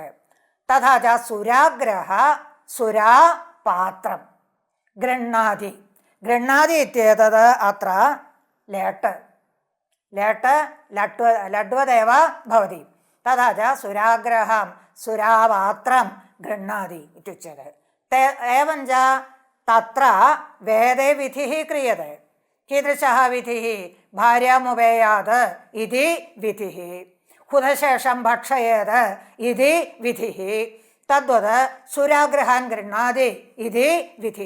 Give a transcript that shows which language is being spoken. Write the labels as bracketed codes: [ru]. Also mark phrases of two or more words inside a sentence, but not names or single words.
[sa] തഥാ ച സുരാഗ്രഹ സുരാപാത്രം ഗൃഹ്ണാതി ഇത്യേതത് അത്ര ലേട്ട് ലഡ്വദേവ ഭവതി. തഥാ ച സുരാഗ്രഹം സുരാപാത്രം ഗൃഹ്ണാതി ഇത്യുച്യത്തെ. एवं च तत्र वेदे विधिः क्रियते. कीदृशः विधिः? भार्यामुपेयात् इति विधिः, हुतशेषं भक्षयेत् इति विधिः, तद्वत् सुराग्रहान् गृह्णाति इति विधिः.